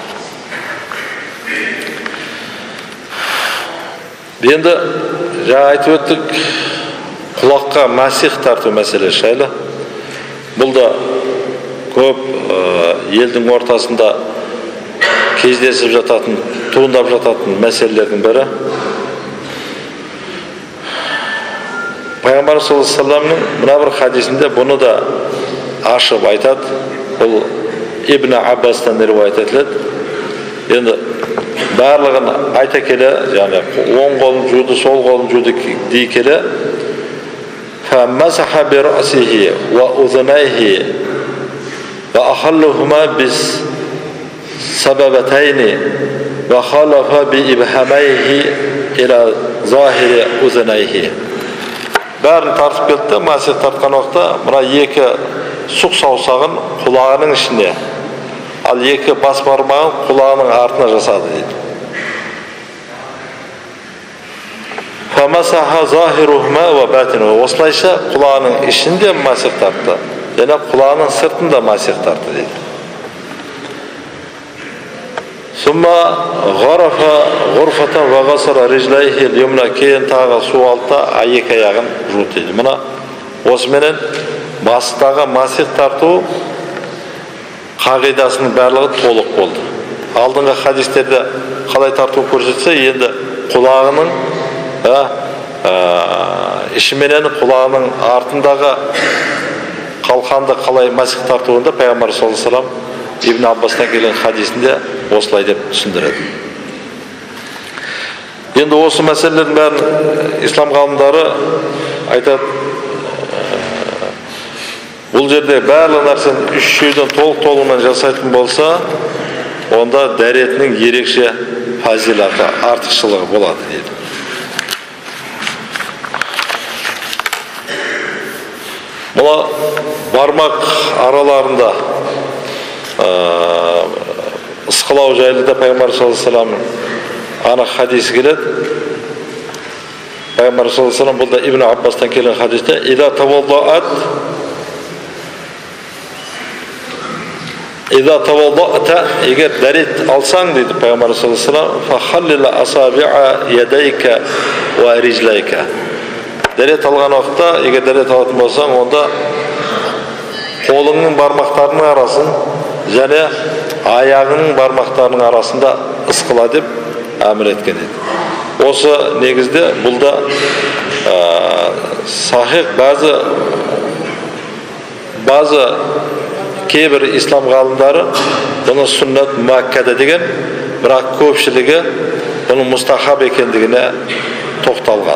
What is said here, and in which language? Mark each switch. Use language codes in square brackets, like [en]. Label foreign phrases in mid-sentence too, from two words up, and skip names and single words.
[kk] Енді жаңа айтып өттік, құлаққа масих тарту мәселесі жайлы. Бұл да көп елдің ортасында кездесіп жататын, туындап жататын мәселелердің бірі. Пайғамбар [ar] صلى الله عليه وسلم [kk] мына бір хадисінде бұны да ашып айтады. Бұл Ибн Аббастан риуаят етіледі. Енді барлығын айта келе, яғни оң қолын жуды, сол қолын жуды дей келе, [ar] فَمَسَحَ بِرَأْسِهِ وَأُذُنَيْهِ وَأَخَلُّهُمَا بِالسَّبَبَتَيْنِ وَخَلَفَ بِإِبْهَمَيْهِ إِلَى ظَاهِرِ أُذُنَيْهِ. [kk] Бәрін тартып кетті, масих тартқан уақытта мына екі сұқ саусағын құлағының ішіне, ал екі бас бармағын құлағының артына жасады дейді. [ar] فَمَسَحَ ظَاهِرُهُمَا وَبَاطِنُهُ. [kk] Осылайша құлағының ішінде масих тартты, және құлағының сыртында масих тартты дейді. [ar] ثُمَّ غَرَفَ غُرْفَةً وَغَسَلَ رِجْلَيْهِ الْيُمْنَى. [kk] Кейін тағы су алды, екі аяғын жуды дейді. Мына осыменен бастағы масих тарту қағидасының барлығы толық болды. Алдыңғы хадистерде қалай тарту көрсетсе, енді құлағының ішіменен құлағының артындағы қалқанды қалай масих тартуында Пайғамбар [ar] صلى الله عليه وسلم [kk] Ибн Аббастан келген хадисінде осылай деп түсіндіреді. Енді осы мәселелердің бәрін ислам ғалымдары айтады. Бұл жерде барлық нәрсені үш жүйеден толығымен жасайтын болса, онда дәретінің ерекше фазилаты, артықшылығы болады дейді. Мұла бармақ араларында ысқылау жайлы да Пайғамбар [ar] صلى الله عليه وسلم [kk] анық хадис келеді. Пайғамбар [ar] صلى الله عليه وسلم [kk] бұл да Ибн Аббастан келген хадисте [ar] «إذا توضأت» [kk] егер дәрет алсаң дейді Пайғамбар [ar] صلى الله عليه وسلم «فخلل أصابع يديك ورجليك». [kk] Дәрет алған уақытта, егер дәрет алатын болсаң, онда қолыңның бармақтарының арасын және аяғының бармақтарының арасында ысқыла деп әмір еткен еді. Осы негізде бұл да сахих базы кейбір ислам ғалымдары бұны [ar] سنة مؤكدة [kk] деген, бірақ көпшілігі бұның мұстахаб екендігіне тоқталған.